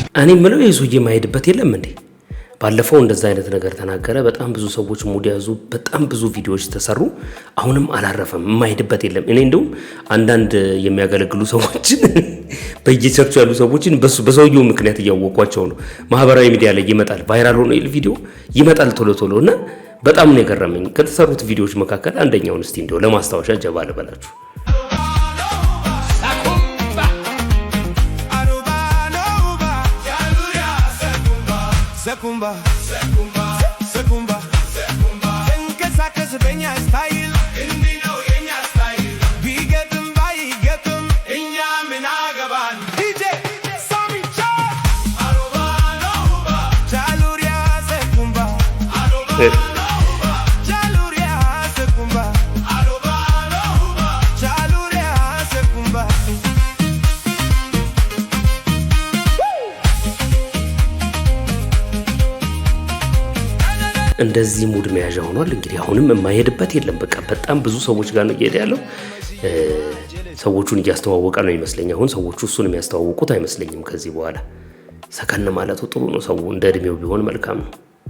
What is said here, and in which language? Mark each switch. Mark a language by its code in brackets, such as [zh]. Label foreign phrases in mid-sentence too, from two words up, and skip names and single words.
[am] እኔ ምለው የሱዬ ማይሄድበት የለም እንዴ? ባለፈው እንደዛ አይነት ነገር ተናገረ። በጣም ብዙ ሰዎች ሙድ ያዙ። በጣም ብዙ ቪዲዮዎች ተሰሩ። አሁንም አላረፈም። የማይሄድበት የለም። እኔ እንደው አንዳንድ የሚያገለግሉ ሰዎችን በየቸርቹ ያሉ ሰዎችን በሰውየው ምክንያት እያወቋቸው ነው። ማህበራዊ ሚዲያ ላይ ይመጣል፣ ቫይራል ሆኖ ቪዲዮ ይመጣል ቶሎ እና በጣም ነው የገረመኝ። ከተሰሩት ቪዲዮዎች መካከል አንደኛውን እስቲ እንደው ለማስታወሻ ጀባ ልበላችሁ። Secumba, secumba, secumba, secumba. Enke sakes benya style, indi no yenya style. Bigetum bai getum, inya minagaban. DJ, Sami Cha. Aruba no uba, chaluria secumba. Aruba no uba, chaluria secumba. Aruba no uba, chaluria secumba. እንደዚህ ሙድ መያዣ ሆኗል። እንግዲህ አሁንም የማይሄድበት የለም። በቃ በጣም ብዙ ሰዎች ጋር ነው እየሄደ ያለው። ሰዎቹን እያስተዋወቀ ነው ይመስለኛል። አሁን ሰዎቹ እሱን የሚያስተዋውቁት አይመስለኝም። ከዚህ በኋላ ሰከን ማለቱ ጥሩ ነው። ሰው እንደ እድሜው ቢሆን መልካም ነው።